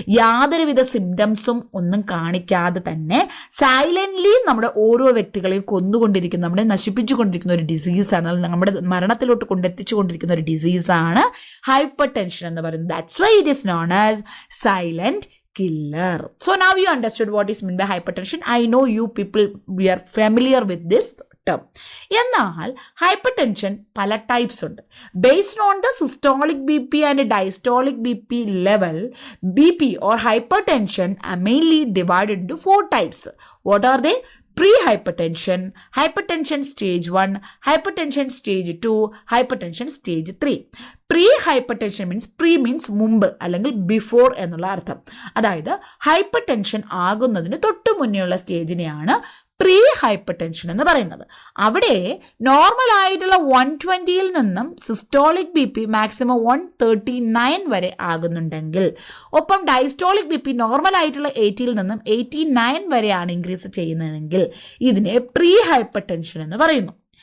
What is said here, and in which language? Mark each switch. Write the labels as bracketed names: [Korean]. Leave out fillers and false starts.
[Malayalam] യാതൊരുവിധ സിംറ്റംസും ഒന്നും കാണിക്കാതെ തന്നെ സൈലന്റ്ലി നമ്മുടെ ഓരോ വ്യക്തികളെയും കൊന്നുകൊണ്ടിരിക്കുന്ന, നമ്മളെ നശിപ്പിച്ചുകൊണ്ടിരിക്കുന്ന ഒരു ഡിസീസാണ്, നമ്മുടെ മരണത്തിലോട്ട് കൊണ്ടെത്തിച്ചുകൊണ്ടിരിക്കുന്ന ഒരു ഡിസീസാണ് ഹൈപ്പർ ടെൻഷൻ എന്ന് പറയുന്നത്. [English] That's why it is known as silent killer. So now you understood what is meant by hypertension. I know you people, we are familiar with this term. [Malayalam] എന്നാൽ ഹൈപ്പർ ടെൻഷൻ പല types ഉണ്ട്. [English] Based on the systolic B P and diastolic B P level, B P or hypertension are mainly divided into 4 types. What are they? Pre-hypertension, hypertension stage 1, hypertension stage 2, hypertension stage 3. Pre-hypertension means [Malayalam] മുമ്പ് അല്ലെങ്കിൽ before എന്നുള്ള അർത്ഥം. അതായത് hyper tension ആകുന്നതിന് തൊട്ട് മുന്നേയുള്ള സ്റ്റേജിനെയാണ് pre hyper tension എന്ന് പറയുന്നത്. അവിടെ നോർമൽ ആയിട്ടുള്ള 120യിൽ നിന്നും സിസ്റ്റോളിക് ബി പി മാക്സിമം 139 വരെ ആകുന്നുണ്ടെങ്കിൽ, ഒപ്പം ഡയസ്റ്റോളിക് ബി പി നോർമൽ ആയിട്ടുള്ള 80യിൽ നിന്നും 89 വരെയാണ് ഇൻക്രീസ് ചെയ്യുന്നതെങ്കിൽ ഇതിനെ പ്രീ ഹൈപ്പർ ടെൻഷൻ എന്ന് പറയുന്നു.